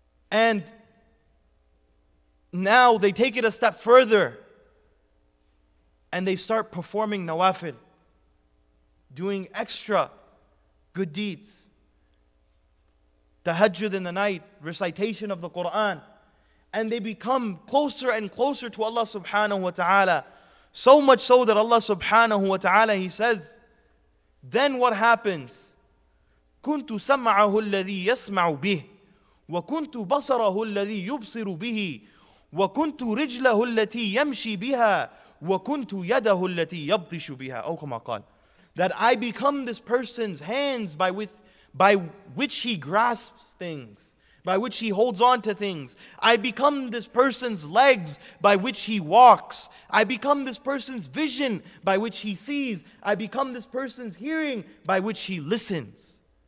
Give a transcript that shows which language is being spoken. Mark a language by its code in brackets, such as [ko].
[en] And now they take it a step further and they start performing nawafil, doing extra good deeds. Tahajjud in the night, recitation of the Quran. And they become closer and closer to Allah subhanahu wa ta'ala. So much so that Allah subhanahu wa ta'ala, He says, then what happens? [ar] كنت سمعه الذي يسمع به وكنت بصره الذي يبصر به وكنت رجله التي يمشي بها وكنت يده التي يبطش بها أو كما قال. [en] That I become this person's hands by which he grasps things, by which he holds on to things. I become this person's legs by which he walks. I become this person's vision by which he sees. I become this person's hearing by which he listens.